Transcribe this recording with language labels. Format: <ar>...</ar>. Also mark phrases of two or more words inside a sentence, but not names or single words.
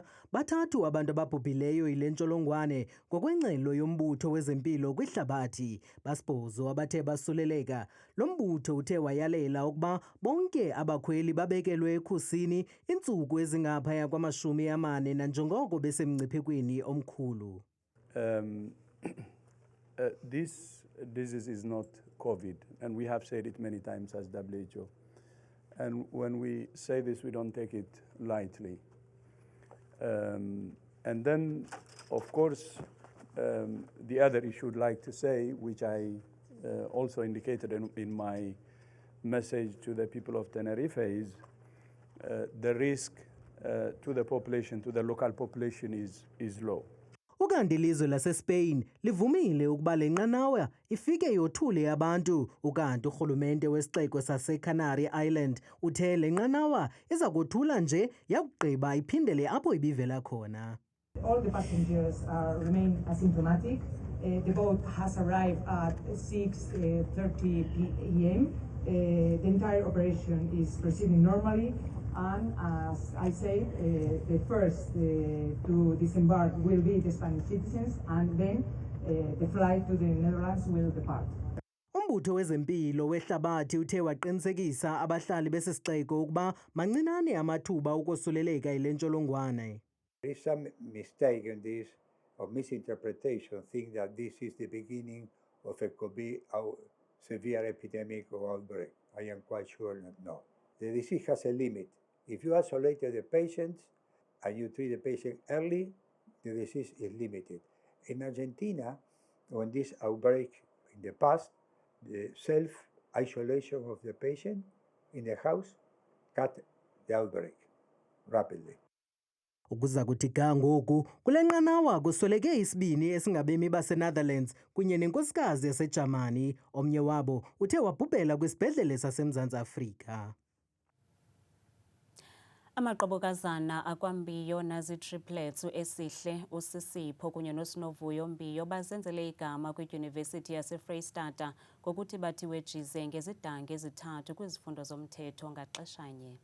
<xh>Bathathu abantu ababhubhileyo yile ntsholongwane ngokwengxelo yombutho wezempilo kwihlabathi. Basibhozo abathe basuleleka. Lo mbutho uthe wayalela ukuba bonke abakhweli babekelwe ekhusini iintsuku ezingaphaya kwama-40 nanjengoko besemngciphekweni omkhulu.</xh> <en>This disease is not COVID, and we have said it many times as WHO. And when we say this, we don't take it lightly. And then, of course, the other issue I'd like to say, which I also indicated in my message to the people of Tenerife, is the risk to the population, to the local population is low.</en> <xh>Ukanti ilizwe laseSpain livumile ukuba le nqanawa ifike yothule abantu ukanti urhulumente wesixeko saseCanary Island uthe le nqanawa iza kothula nje yakugqiba iphindele apho ibivela khona.</xh> <en>All the passengers remain asymptomatic. The boat has arrived at 6:30 p.m. The entire operation is proceeding normally. And as I said, the first to disembark will be the Spanish citizens, and then the flight to the Netherlands will depart.</en> <xh>Umbutho wezempilo wehlabathi uthe waqinisekisa abahlali besisixeko ukuba mancinane amathuba ukosuleleka ile ntsholongwane.</xh> <en>There is some mistake in this, or misinterpretation, think that this is the beginning of a severe epidemic or outbreak. I am quite sure that no. The disease has a limit. If you isolate the patients and you treat the patient early, the disease is limited. In Argentina, when this outbreak in the past, the self-isolation of the patient in the house cut the outbreak rapidly.</en> <xh>Ukuza kuthi ga ngoku kule nqanawa kusweleke isibini esingabemi baseNetherlands kunye nenkosikazi yaseJamani. Omnye wabo uthe wabhubhela kwisibhedlele saseMzantsi Afrika. Amaqobokazana akwambiyo nazi-triplets uEsihle, uSisipho kunye noSinovuyo Mbiyo bazenzele igama kwidyunivesithi yaseFreystata ngokuthi bathi wejize ngezidanga ezithathu kwizifundo zomthetho ngaxeshanye.</xh>